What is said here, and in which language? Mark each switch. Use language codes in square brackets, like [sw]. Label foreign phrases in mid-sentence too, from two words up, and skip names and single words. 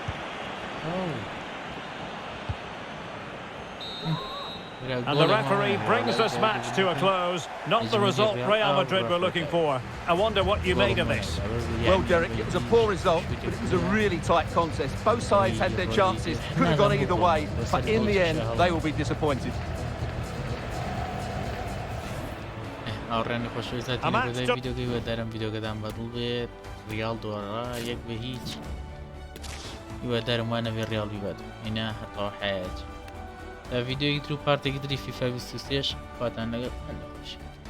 [en] And the referee brings this match to a close. Not the result Real Madrid were looking for. I wonder what you made of this. Well, Derek, it was a poor result, but it was a really tight contest. Both sides had their chances, could have gone either way, but in the end, they will be disappointed. [ckb] هاوڕێیانی خۆشەویست هاتیینە ڤیدیۆگەی وەدارم ڤیدیۆگەدان بەدڵ بێت ریال دۆڕا 1-0 هیوادارم وانە بێ ریال بیبات هینا هەتاوە حەیاتی ڤیدیۆی تر و پارتێکی تری فیفا 23 خواتان لەگەڵ